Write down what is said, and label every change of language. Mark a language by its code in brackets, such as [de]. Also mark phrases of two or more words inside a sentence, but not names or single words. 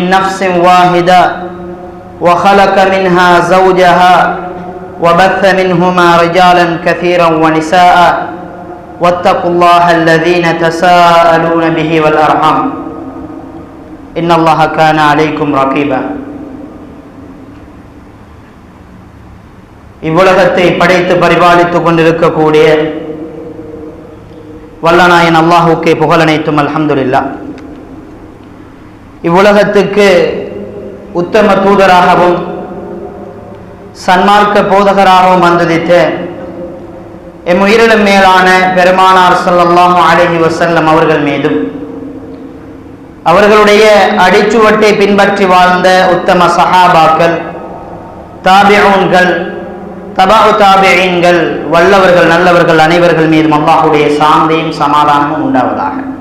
[ar] نفس واحدة وخلق منها زوجها وبث منهما رجالا كثيرا ونساء واتقوا الله الذين تساءلون به والأرحام إن الله كان عليكم رقيبا [ta] இவ்வுலகத்தை படைத்து பரிபாலித்துக் கொண்டிருக்கக்கூடிய வல்லநாயன் அல்லாஹுக்கே புகழனைத்தும் அல்ஹம்துலில்லாஹ். இவ்வுலகத்துக்கு உத்தம தூதராகவும் சன்மார்க்க போதகராகவும் வந்துதித்த எம் உயிரிலும் மேலான பெருமானார் [ar] صلى الله عليه وسلم [ta] அவர்கள் மீதும் அவர்களுடைய அடிச்சுவட்டை பின்பற்றி வாழ்ந்த உத்தம சஹாபாக்கள், தாபிஊன்கள், தபஉ தாபிஈன்கள், வல்லவர்கள் நல்லவர்கள் அனைவர்கள் மீதும் அல்லாஹ்வுடைய சாந்தியும் சமாதானமும் உண்டாவதாக.